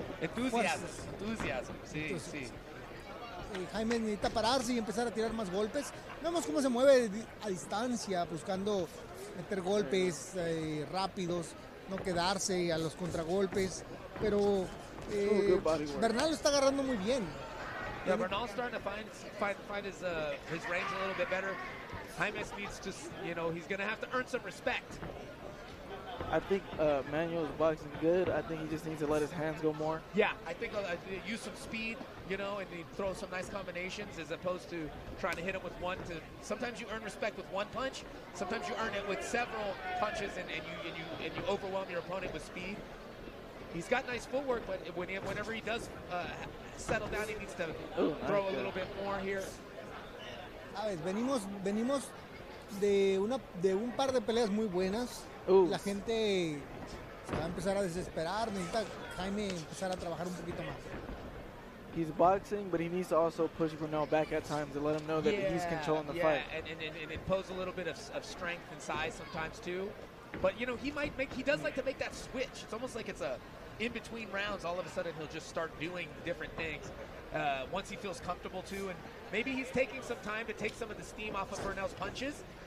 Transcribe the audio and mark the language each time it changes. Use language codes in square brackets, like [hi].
[es] Entusiasmo, sí, sí. Jaime necesita pararse y empezar a tirar más golpes. Vemos cómo se mueve a distancia, buscando meter golpes rápidos, no quedarse a los contragolpes. Pero Bernal lo está agarrando muy bien. [en] Yeah, Bernal's starting to find his range a little bit better. Jaimes needs to, he's going to have to earn some respect. I think Manuel's boxing good. I think he just needs to let his hands go more. Yeah, I think use some speed, and he throw some nice combinations as opposed to trying to hit him with one. Sometimes you earn respect with one punch. Sometimes you earn it with several punches, and you overwhelm your opponent with speed. He's got nice footwork, but whenever he does settle down, he needs to throw a little bit more here. [es] A ver, venimos de un par de peleas muy buenas. La gente se va a empezar a desesperar. Necesita Jaime empezar a trabajar un poquito más. [en] He's boxing, but he needs to also push Bernal back at times and let him know that he's controlling the fight. And impose a little bit of strength and size sometimes too. But he does like to make that switch. It's almost like it's a in between rounds. All of a sudden he'll just start doing different things once he feels comfortable too. And maybe he's taking some time to take some of the steam off of Bernal's punches